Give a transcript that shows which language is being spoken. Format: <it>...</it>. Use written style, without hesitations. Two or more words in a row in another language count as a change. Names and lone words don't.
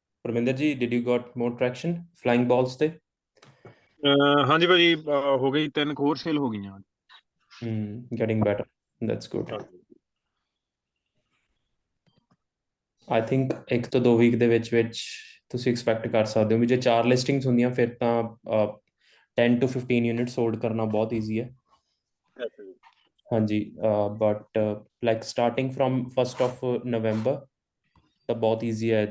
<pa>ਪਰਮਿੰਦਰ ਜੀ,</pa> <en>did you got more traction flying balls ਤੇ?</en> <pa>ਹਾਂਜੀ ਭਾਜੀ, ਹੋ ਗਈ 3 ਹੋਰ ਸੇਲ ਹੋ ਗਈਆਂ।</pa> <en>Getting better. That's good.</en> <pa>ਹਾਂਜੀ</pa> <en>I think</en> <pa>1 ਤੋਂ 2 ਵੀਕ ਦੇ ਵਿੱਚ ਤੁਸੀਂ ਐਕਸਪੈਕਟ ਕਰ ਸਕਦੇ ਹੋ ਵੀ ਜੇ 4 ਲਿਸਟਿੰਗਸ ਹੁੰਦੀਆਂ ਫਿਰ ਤਾਂ 10 to 15</pa> <en>units hold</en> <pa>ਕਰਨਾ ਬਹੁਤ ਈਜ਼ੀ ਹੈ। ਅੱਛਾ ਜੀ। ਹਾਂਜੀ,</pa> <en>but like starting from</en> <pa>1 ਨਵੰਬਰ ਤਾਂ ਬਹੁਤ ਈਜ਼ੀ ਹੈ।</pa>